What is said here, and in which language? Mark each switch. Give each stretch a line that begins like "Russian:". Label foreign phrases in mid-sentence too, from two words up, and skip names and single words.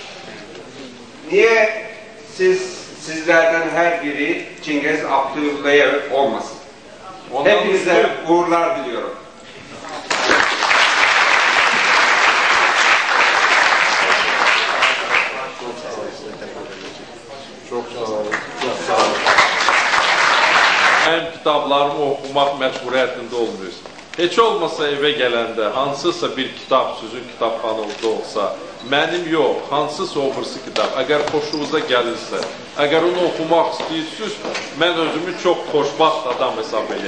Turkish: Niye sizlerden her biri Cengiz Abdullayev olmasın? Hepinize uğurlar diliyorum. Çok sağ olun. Çok sağ olun.
Azerbaijani: Mənim kitablarımı oxumaq məcburiyyətində olmuyoruz. Heç olmasa evə gələndə hansısa bir kitab sizin kitabxanınızda olsa, mənim yox, hansısa o birisi kitab, əgər xoşunuza gəlirsə, əgər onu oxumaq istəyirsiniz, mən özümü çox xoşbaxt adam hesab edərəm.